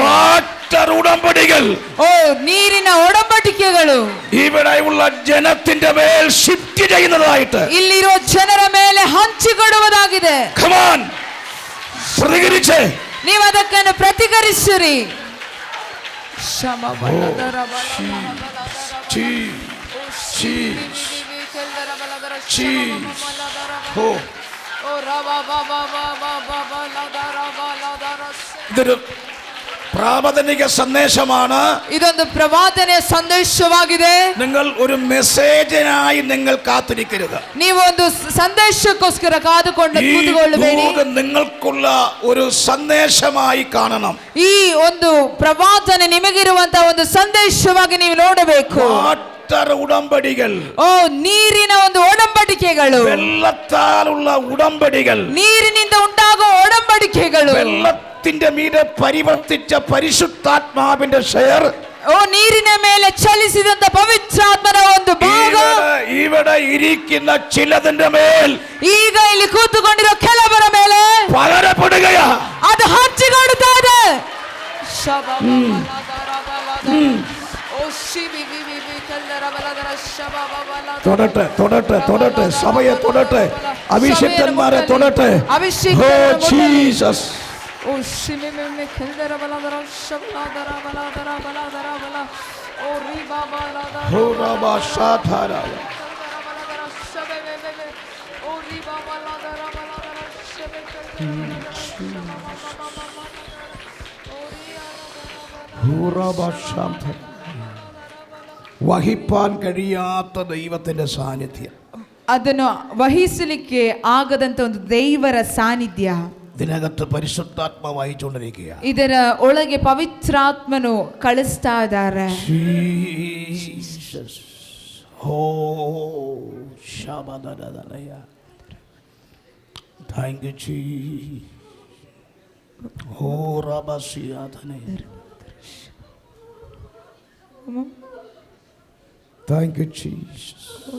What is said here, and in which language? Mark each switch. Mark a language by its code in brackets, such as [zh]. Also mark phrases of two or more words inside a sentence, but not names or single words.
[ml] വാട്ടർ ഉടമ്പടികൾ. [kn] ಓ, ನೀರಿನ ಒಡಂಬಡಿಕೆಗಳು [ml] ഇവിടെയുള്ള ജനത്തിന്റെ മേൽ ഷിഫ്റ്റ് ചെയ്യുന്നതായിട്ട് [kn] ಇಲ್ಲಿರೋ ಜನರ ಮೇಲೆ ಹಂಚಿಕೊಡುವುದಾಗಿದೆ. [en] Come on, [ml] പ്രതികരിച്ചേ. [kn] ನೀವು ಅದಕ್ಕನ್ನು ಪ್ರತಿകരിಸಿರಿ. [ml] ഇതൊരു പ്രാവചനിക സന്ദേശമാണ്. [kn] ಇದೊಂದು ಪ್ರವಾದನೆಯ ಸಂದೇಶವಾಗಿದೆ. [ml] നിങ്ങൾ ഒരു മെസ്സേജിനായി നിങ്ങൾ കാത്തിരിക്കരുത്. [kn] ನೀವು ಒಂದು ಸಂದೇಶಕ್ಕೋಸ್ಕರ ಕಾದುಕೊಂಡು ಕೂತುಕೊಳ್ಳಬೇಡಿ. [ml] നിങ്ങൾക്കുള്ള ഒരു സന്ദേശമായി കാണണം. [kn] ಈ ಒಂದು ಪ್ರವಾದನೆ ನಿಮಗಿರುವಂತಹ ಒಂದು ಸಂದೇಶವಾಗಿ ನೀವು ನೋಡಬೇಕು. [ml] വാട്ടർ ഉടമ്പടികൾ. [kn] ಓ, ನೀರಿನ ಒಂದು ಒಡಂಬಡಿಕೆಗಳು, [ml] വെള്ളത്താലുള്ള ഉടമ്പടികൾ, [kn] ನೀರಿನಿಂದ ಉಂಟಾಗುವ ಒಡಂಬಡಿಕೆಗಳು, [ml] വെള്ളത്തിന്റെ മീതെ പരിവർത്തിച്ച പരിശുദ്ധാത്മാവിന്റെ ഷെയർ. [kn] ಓ, ನೀರಿನ ಮೇಲೆ ಚಲಿಸಿದಂತ ಪವಿತ್ರಾತ್ಮನ ಒಂದು ಭಾಗ [ml] ഇവിടെ ഇരിക്കുന്ന ചിലതിന്റെ മേൽ, [kn] ಈಗ ಇಲ್ಲಿ ಕೂತುಕೊಂಡಿರೋ ಕೆಲವರ ಮೇಲೆ [ml] പകരപ്പെടുകയാ. [kn] ಅದು ಹಂಚಿಕೊಡುತ್ತಾ ಇದೆ. [ml] തൊടട്ടെ, തൊടട്ടെ, തൊടട്ടെ, സഭയെ തൊടട്ടെ, അഭിഷിക്തന്മാരെ തൊടട്ടെ. ഓ ജീസസ്. ಓ, ಶಿಮಿಮೆ ಕೆಲ್ದರ ಬಲದರ ಶಬ್ದರ ಬಲದರ ಬಲದರ ಬಲ. ಓ, ರಿಬಾ ಬಲದರ ഓ റബാ ഷാധാര. ಓ, ರಿಬಾ ಬಲದರ ಬಲದರ ಶബೆ. ഓ റബാ ഷാധാര. വഹിപ്പാൻ കഴിയാത്ത ദൈവത്തിന്റെ സാന്നിധ്യം, [kn] ಅದನ್ನು ವಹಿಸಲಿಕ್ಕೆ ಆಗದಂತ ಒಂದು ದೇವರ ಸಾನ್ನಿಧ್ಯ [ml] ഇതിനകത്ത് പരിശുദ്ധാത്മാവ് വഹിച്ചുകൊണ്ടിരിക്കുക. [kn] ಇದರ ಒಳಗೆ ಪವಿತ್ರಾತ್ಮನು ಕಳಿಸ್ತಾ ಇದ್ದಾರೆ. ഓ ശബദദദലയ. [en] Thank you Jesus. ഓ റബസിയാതനെ. Thank you Jesus.